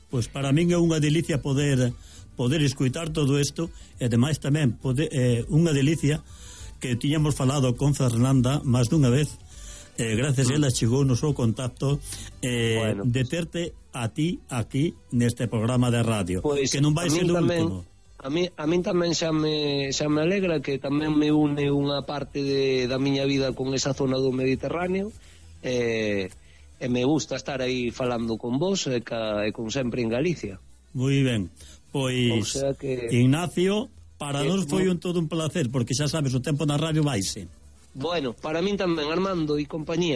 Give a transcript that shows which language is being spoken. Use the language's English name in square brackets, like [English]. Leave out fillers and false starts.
[Galician] Pois para min é unha delicia poder escuitar todo isto, e ademais tamén unha delicia que tiñamos falado con Fernanda máis dunha vez. Gracias, ela chegou no seu contacto, bueno, de terte a ti aquí neste programa de radio, pues, que non vai ser o último. A min tamén xa me alegra, que tamén me une unha parte da miña vida con esa zona do Mediterráneo, e me gusta estar aí falando con vos e con sempre en Galicia. Moi ben, pois, o sea que, Ignacio, para nós foi todo un placer, porque xa sabes, o tempo na radio vaise. [Spanish] Bueno, para mí también, Armando y compañía.